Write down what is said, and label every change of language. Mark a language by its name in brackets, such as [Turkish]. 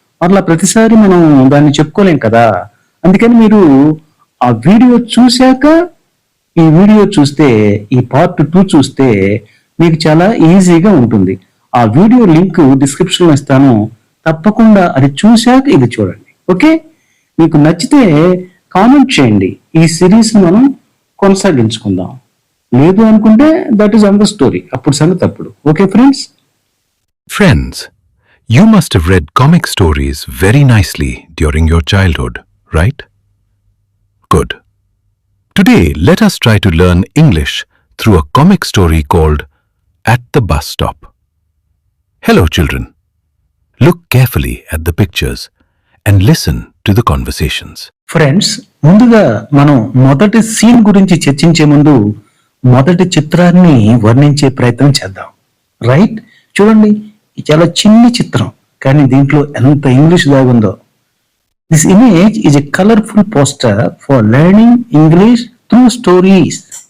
[Telugu] అట్లా ప్రతిసారి మనం దాన్ని చెప్పుకోలేం కదా. అందుకని మీరు ఆ వీడియో చూశాక ఈ వీడియో చూస్తే, ఈ పార్ట్ 2 చూస్తే మీకు చాలా ఈజీగా ఉంటుంది. ఆ వీడియో లింక్ డిస్క్రిప్షన్ లో ఇస్తాను, తప్పకుండా అది చూశాక ఇది చూడండి. ఓకే, మీకు నచ్చితే కామెంట్ చేయండి. ఈ సిరీస్ మనం కొనసాగించుకుందాం. లేదు అనుకుంటే [English] that is another story, [Telugu] అప్పుడు సంగతి అప్పుడు. Okay friends. [English] Friends, you must have read comic stories very nicely during your childhood, right? Good. Today, let us try to learn English through a comic story called At the Bus Stop. Hello, children. Look carefully at the pictures and listen to the conversations. [Telugu] Friends, ముందుగా మనం మొదటి scene గురించి చర్చించే ముందు మొదటి చిత్రాన్ని వర్ణించే ప్రయత్నం చేద్దాం. రైట్, చూడండి, చాలా చిన్ని చిత్రం కానీ దీంట్లో ఎంత English దాగుందో. [English] This image is a colourful poster for learning English through stories.